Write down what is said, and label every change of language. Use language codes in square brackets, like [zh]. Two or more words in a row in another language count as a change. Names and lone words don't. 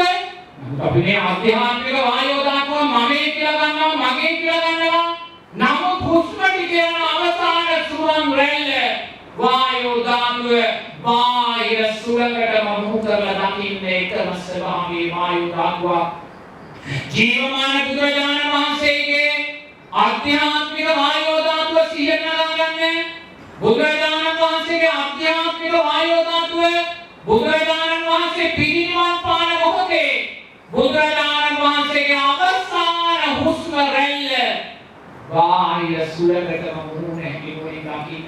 [si] අපි මේ අධ්‍යාත්මික වායෝ ධාතුව මගේ කියලා ගන්නවා. නමුත් හුස්ම ටික යන අවසාන සුවම් රැල්ල වායෝ ධාතුව බාහිර සුළඟටම මුහු කරලා දකින්න එකම ස්වභාවයේ වායෝ ධාතුව. ජීවමාන බුදුරජාණන් වහන්සේගේ ආධ්‍යාත්මික වායු ධාතු सिहिයට නගාගන්න. බුදුරජාණන් වහන්සේගේ ආධ්‍යාත්මික වායෝ ධාතුව බුදුරජාණන් වහන්සේ පිරිනිවන් පාන මොහොතේ බුදුරජාණන් වහන්සේගේ අවසාන හුස්ම රැල්ල බාහිර සුළඟටම මුහුණ හැකිනුවරින් දකින්න.